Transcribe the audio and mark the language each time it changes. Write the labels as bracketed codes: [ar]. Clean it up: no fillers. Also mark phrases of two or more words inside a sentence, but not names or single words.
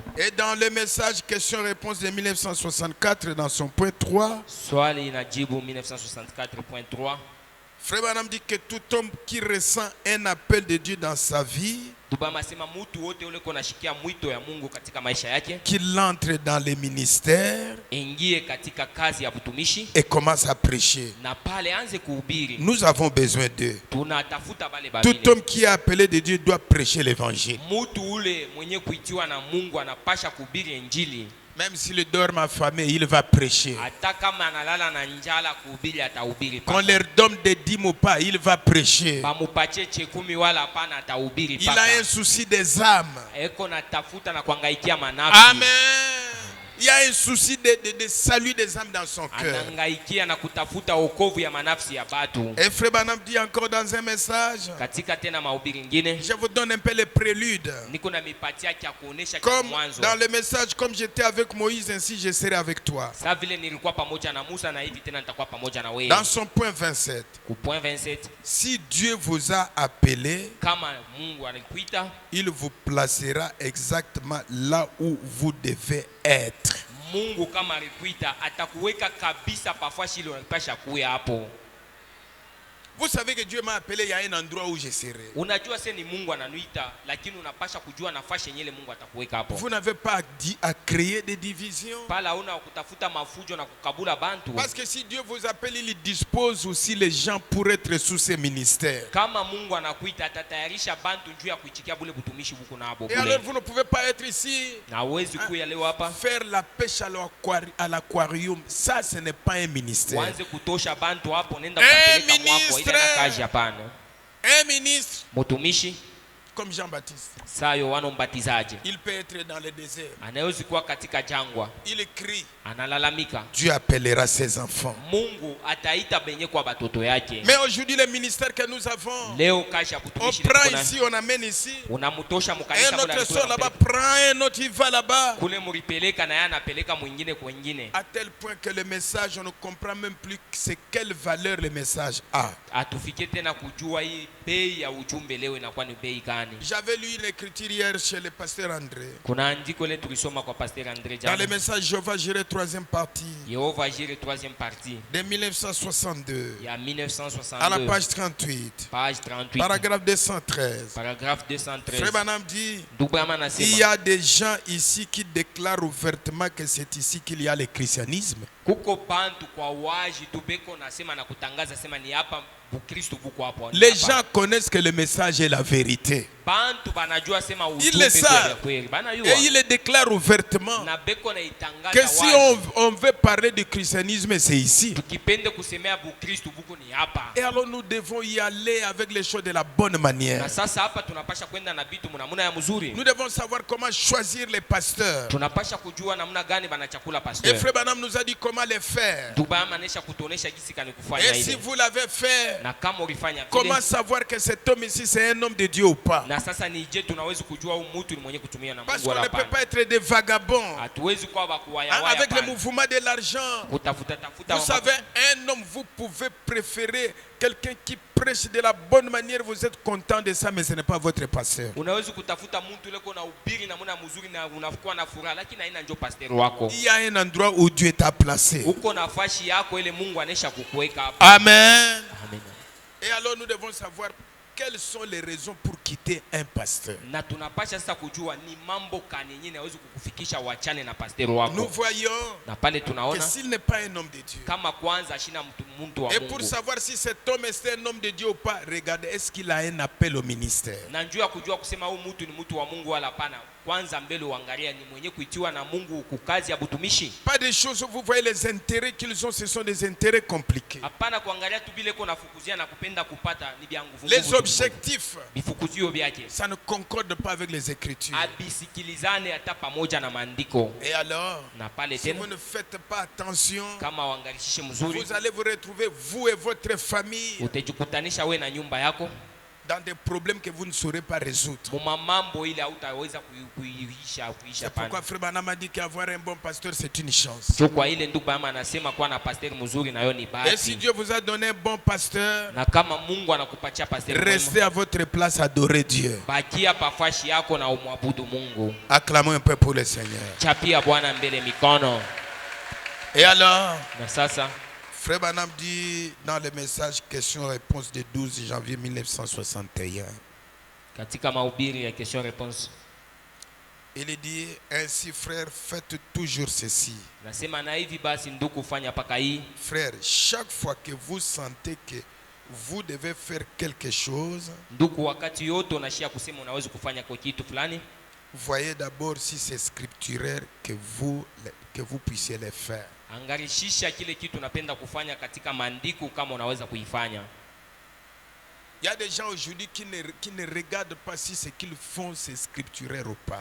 [fr] Et dans le message question-réponse de 1964, dans son point 3, [sw] Swali inajibu 1964.3. [fr] Frère Branham dit que tout homme qui ressent un appel de Dieu dans sa vie, [sw] Dubama sema mutu wote ule kona shikia mwito ya Mungu katika maisha yake, [fr] qu'il entre dans les ministères [sw] ingie katika kazi ya butumishi [fr] et commence à prêcher. [sw] na pale anze kuhubiri. [fr] Nous avons besoin d'eux. [sw] Tunatafuta bale [fr] Tout [sw] babile. [fr] homme qui est appelé de Dieu doit prêcher l'évangile. [sw] Mutu ule mwenye kuitiwa na Mungu anapasha kuhubiri injili. [fr] Même s'il dort affamé, il va prêcher. [sw] Hata kama analala na njala kuhubiri atahubiri. [fr] Qu'on leur donne des dîmes ou pas, il va prêcher. [sw] Bamupache chekumi wala hapana atahubiri [fr] Il a [sw] paka. [fr] un souci des âmes. [sw] Eko natafuta na kuangaikia manafsi. Amen. [fr] Il y a un souci de salut des âmes dans son cœur. [sw] anangaikia na kutafuta wokovu ya manafsi ya batu. [fr] Et Frère Branham dit encore dans un message, [sw] Katika tena mahubiri ngine [fr] je vous donne un peu les préludes. [sw] niko na mipatia kia kuonesha [fr] Comme [sw] mwanzo. [fr] dans le message, comme j'étais avec Moïse, ainsi je serai avec toi. [sw] Sa vile nilikuwa pamoja na Musa na hivi tena nitakuwa pamoja na wewe. [fr] Dans son point 27, [sw] Ku point 27, [fr] si Dieu vous a appelé, [sw] kama Mungu alikuita, [fr] il vous placera exactement là où vous devez être. [sw] Mungu kama alikuita atakuweka kabisa pafashi ile unapasha kuwa hapo. [fr] Vous savez que Dieu m'a appelé, il y a un endroit où je serai. [sw] Unajua sasa ni Mungu ananuita, lakini unapasha kujua nafasi yenyewe Mungu atakuweka hapo. [fr] Vous n'avez pas à créer des divisions. [sw] Pala una kutafuta mafujo na kukabula bantu. [fr] Parce que si Dieu vous appelle, il dispose aussi les gens pour être sous ses ministères. [sw] Kama Mungu anakuita atatayarisha bantu juu ya kuichikia bule butumishi buku na hapo. [fr] Et alors vous ne pouvez pas être ici, [sw] Na uwezi kuya leo hapa. [fr] faire la pêche à l'aquarium. Ça, ce n'est pas un ministère. [sw] Uanze kutosha bantu hapo nenda kupeleka mwako ile na kazi hapana. [fr] Un ministre [sw] Mutumishi [fr] comme Jean-Baptiste, [sw] saa Yohana Mbatizaji [fr] il peut être dans le désert. [sw] anaweza kuwa katika jangwa, [fr] Il crie. [sw] analalamika, [fr] Dieu appellera ses enfants. [sw] Mungu ataita benye kwa batoto yake. [fr] Mais aujourd'hui, le ministère que nous avons, [sw] Leo kazi ya [fr] on [sw] kutumishi [fr] prend ici, on amène ici. [sw] unamutosha [fr] Un [sw] mkanisa [fr] autre sort là-bas, prend un autre, il va là-bas. [sw] kule muripeleka na yeye anapeleka mwingine kwingine, [fr] À tel point que le message, on ne comprend même plus c'est quelle valeur le message a. [sw] atufike tena kujua hii bei ya ujumbe leo inakuwa ni bei gani. [fr] J'avais lu une écriture hier chez le pasteur André. [sw] Kuna andiko ile tulisoma kwa Pasteur André [fr] Dans le [sw] jana, [fr] message Jéhovah Jireh, 3e partie, [sw] Yehova Jire 3e partie [fr] de 1962, [sw] ya [fr] à la [sw] 1962 [fr] page 38, [sw] page 38 [fr] paragraphe 213. [sw] paragraphe 213. [fr] Frère Branham dit, [sw] Dubrama [fr] il y [sw] nasema [fr] a des gens ici qui déclarent ouvertement que c'est ici qu'il y a le christianisme. [sw] kuko bantu kwa waji tubeko nasema na kutangaza sema ni hapa Bukristo buko hapo. [fr] Les gens connaissent que le message est la vérité. [sw] Bantu banajua sema [fr] Ils [sw] ujumbe [fr] le savent. [sw] kweli. Banajua. [fr] Et il le déclare ouvertement [sw] Na beko na itangaza [fr] que si on veut parler du christianisme, c'est ici. [sw] tukipende kusemea Bukristo buko ni hapa. [fr] Et alors nous devons y aller avec les choses de la bonne manière. [sw] Na sasa hapa tunapasha kwenda na bitu mnamuna ya mzuri. [fr] Nous devons savoir comment choisir les pasteurs. [sw] Tunapasha kujua namna gani banachakula [fr] Et [sw] pasteur. [fr] Frère Branham nous a dit comment les faire. [sw] Dubrama anesha kutuonesha jinsi kani kufanya [fr] Et si [sw] ile. [fr] vous l'avez fait, [sw] Na kama ulifanya [fr] comment [sw] vile, [fr] savoir que cet homme ici c'est un homme de Dieu ou pas? [sw] na sasa ni je tunaweza kujua huyu mtu ni mwenye kutumia na [fr] Parce [sw] Mungu [fr] qu'on [sw] wala [fr] ne peut [sw] hapana. [fr] pas être des vagabonds [sw] Hatuwezi kuwa bakuwaya waya [fr] avec le [sw] hapana. [fr] mouvement de l'argent. [sw] Kutafuta tafuta [fr] Vous savez, un homme, vous pouvez préférer quelqu'un qui prêche de la bonne manière, vous êtes content de ça, mais ce n'est pas votre pasteur. [sw] unaweza kutafuta mtu leko na ubiri na muna mzuri na unakuwa na furaha, lakini haina njo pastor wako. [fr] Il y a un endroit où Dieu t'a placé. [sw] Uko nafasi yako ile Mungu anesha kukuweka hapo. [fr] Amen. [sw] Amen. [fr] Et alors nous devons savoir quelles sont les raisons pour quitter un pasteur. [sw] Na tunapasha sasa kujua ni mambo kani yenyewe inaweza kukufikisha wachane na pastor [fr] Nous [sw] wako. [fr] voyons [sw] Na pale [fr] que [sw] tunaona [fr] s'il n'est pas un homme de Dieu, [sw] kama kwanza ashina mtu wa [fr] et pour [sw] Mungu. [fr] savoir si cet homme est un homme de Dieu ou pas, regardez, est-ce qu'il a un appel au ministère? [sw] Na njua kujua kusema huyu mtu ni mtu wa Mungu wala hapana. Kwanza mbele uangalia ni mwenye kuitiwa na Mungu kukazi ya butumishi. [fr] Pas des choses où vous voyez les intérêts qu'ils ont, ce sont des intérêts compliqués. [sw] Hapana kuangalia tu bile kuna fukuzia na kupenda kupata ni bya nguvu. [fr] Les objectifs, [sw] bifukuzio byake [fr] ça ne concorde pas avec les Écritures. [sw] abisikilizane hata pamoja na maandiko. [fr] Et alors, [sw] Na pale [fr] si vous [sw] tena [fr] ne faites pas attention, [sw] kama uangalishishe mzuri, [fr] vous allez vous retrouver, vous et votre famille, [sw] utajikutanisha we na nyumba yako [fr] dans des problèmes que vous ne saurez pas résoudre. [sw] muma mambo ile hautaweza kuisha [fr] C'est [sw] pana. [fr] pourquoi Frère Branham a dit qu'avoir un bon pasteur, c'est une chance. [sw] Sio kwa ile ndugu mama anasema kuwa na pastor mzuri nayo ni [fr] Et si [sw] bahati. [fr] Dieu vous a donné un bon pasteur, [sw] Na kama Mungu anakupatia pastor [fr] restez [sw] mwema, [fr] à votre place, adorez Dieu. [sw] bakia pafashi yako na umwabudu Mungu. [fr] Acclamons un peu pour le Seigneur. [sw] Chapia Bwana mbele mikono. [fr] Et alors, [sw] Na sasa [fr] Frère Branham dit dans le message question-réponse du 12 janvier 1961, [sw] katika mahubiri ya [fr] question réponse il dit ainsi, frère, faites toujours ceci. [sw] nasema na hivi basi ndugu fanya paka hii. [fr] Frère, chaque fois que vous sentez que vous devez faire quelque chose, [sw] Ndugu, wakati yote unashia kusema unaweza kufanya kwa kitu fulani, [fr] voyez d'abord si c'est scripturaire que vous puissiez le faire. [sw] angarishisha kile kitu unapenda kufanya katika maandiko kama unaweza kuifanya. [fr] Il y a des gens aujourd'hui qui ne regardent pas si ce qu'ils font c'est scripturaire ou pas.